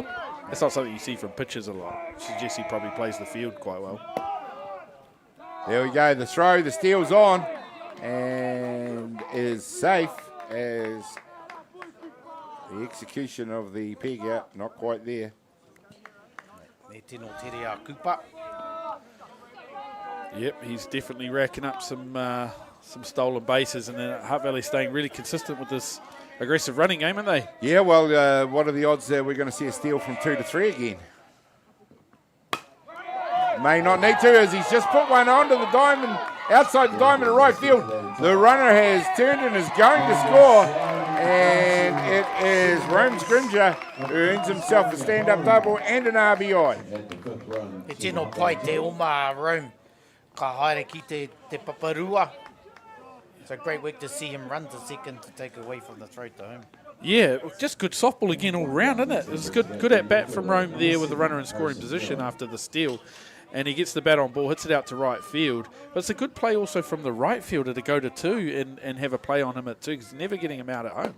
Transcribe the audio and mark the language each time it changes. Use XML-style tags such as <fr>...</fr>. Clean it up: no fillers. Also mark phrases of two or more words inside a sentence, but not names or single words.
<en>That's not something you see from pitchers a lot. Suggests he probably plays the field quite well. There we go. The throw, the steel's on, and is safe as the execution of the peg out. Not quite there.</en> <mi>Me tino tere a kupa.</mi> <en>Yep, he's definitely racking up some stolen bases, and then Hutt Valley staying really consistent with this aggressive running game, aren't they? Yeah, well, what are the odds that we're going to see a steal from 2 to 3 again? May not need to, as he's just put one onto the diamond, outside the diamond in right field. The runner has turned and is going to score, and it is Rome Scrimger who earns himself a stand-up double and an RBI.</en> <mi>E tino pai te oma Rome. Ka haere ki te paparua.</mi> <en>It's a great week to see him run to second to take away from the throw to home. Yeah, just good softball again all round, isn't it? It was good at bat from Rome there with the runner in scoring position after the steal. And he gets the bat on ball, hits it out to right field. But it's a good play also from the right fielder to go to 2 and have a play on him at 2, because never getting him out at home.</en>